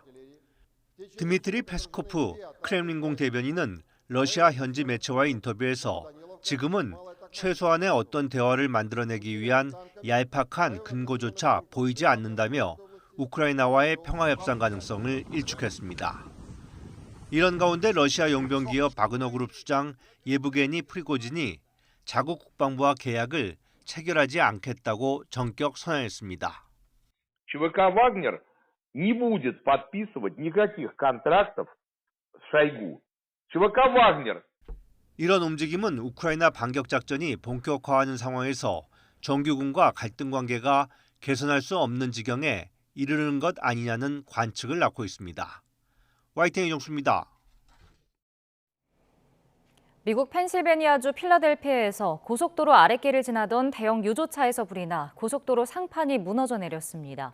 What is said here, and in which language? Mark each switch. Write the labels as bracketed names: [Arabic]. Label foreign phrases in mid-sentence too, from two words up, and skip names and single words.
[Korean] 드미트리 페스코프 크렘린궁 대변인은 러시아 현지 매체와의 인터뷰에서 지금은 최소한의 어떤 대화를 만들어내기 위한 얄팍한 근거조차 보이지 않는다며 우크라이나와의 평화협상 가능성을 일축했습니다. 이런 가운데 러시아 용병기업 바그너그룹 수장 예브게니 프리고진이 자국 국방부와 계약을 체결하지 않겠다고 전격 선언했습니다. [Russian] ЧВК «Вагнер» не будет подписывать никаких контрактов с Шойгу. ЧВК «Вагнер». [Korean] 이런 움직임은 우크라이나 반격 작전이 본격화하는 상황에서 정규군과 갈등 관계가 개선할 수 없는 지경에 이르는 것 아니냐는 관측을 낳고 있습니다. YTN 이정수입니다. 미국 펜실베니아주 필라델피아에서 고속도로 아랫길을 지나던 대형 유조차에서 불이 나 고속도로 상판이 무너져 내렸습니다.